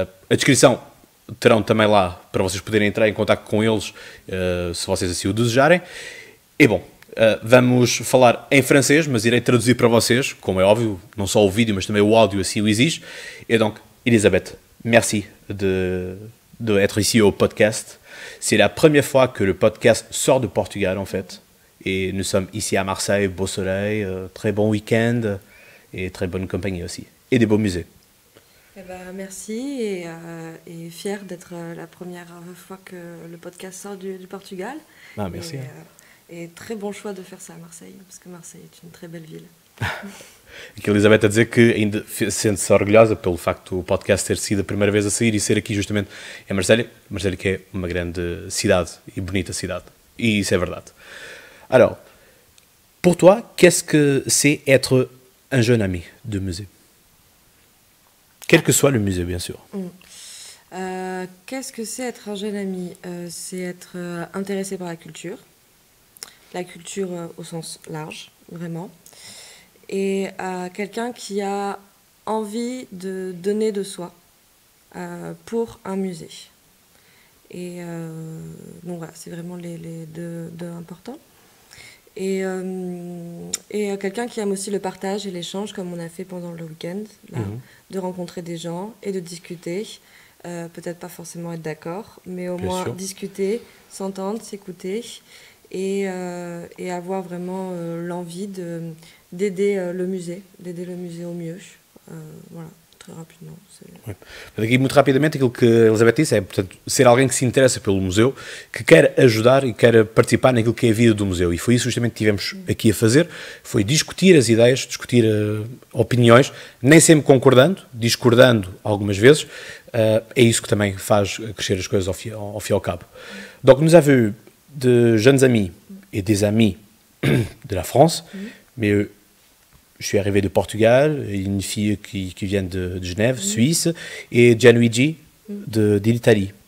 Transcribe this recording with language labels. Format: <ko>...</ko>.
<pt>A descrição terão também lá para vocês poderem entrar em contato com eles se vocês assim o desejarem. E bom, vamos falar em francês, mas irei traduzir para vocês, como é óbvio, não só o vídeo, mas também o áudio assim o exige.</pt> <fr>Et donc, Elisabeth, merci d'être ici au podcast. C'est la première fois que le podcast sort de Portugal en fait. Et nous sommes ici à Marseille, beau soleil, très bon week-end et très bonne compagnie aussi. Et des beaux musées. Eh ben, merci et fière d'être la première fois que le podcast sort du Portugal. Ah, merci. Et très bon choix de faire ça à Marseille, parce que Marseille est une très belle ville.</fr> <pt>Aqui a Elizabeth a dizer que ainda sente-se orgulhosa pelo facto do podcast ter sido a primeira vez a sair e ser aqui justamente em Marselha. Marselha que é uma grande cidade e bonita cidade. E isso é verdade.</pt> <fr>Alors, pour toi, qu'est-ce que c'est être un jeune ami de musée? Quel que soit le musée, bien sûr. Qu'est-ce que c'est être un jeune ami? C'est être intéressé par la culture au sens large, vraiment, et quelqu'un qui a envie de donner de soi pour un musée. Et donc voilà, c'est vraiment les deux importants. Et quelqu'un qui aime aussi le partage et l'échange, comme on a fait pendant le week-end, là, de rencontrer des gens et de discuter. Peut-être pas forcément être d'accord, mais au Bien moins sûr. discuter, s'entendre, s'écouter et avoir vraiment l'envie d'aider le musée au mieux. Voilà, très rapidement.</fr> <pt>Aqui, muito rapidamente, aquilo que a Elizabeth disse é, portanto, ser alguém que se interessa pelo museu, que quer ajudar e quer participar naquilo que é a vida do museu. E foi isso justamente que tivemos aqui a fazer, foi discutir as ideias, discutir opiniões, nem sempre concordando, discordando algumas vezes. É isso que também faz crescer as coisas ao fim e ao cabo.</pt> <fr>Donc, nous avons eu de jeunes amis et des amis de la France, mais je suis arrivé de Portugal, une fille qui vient de Genève, Suisse, et Gianluigi de l'Italie.</fr>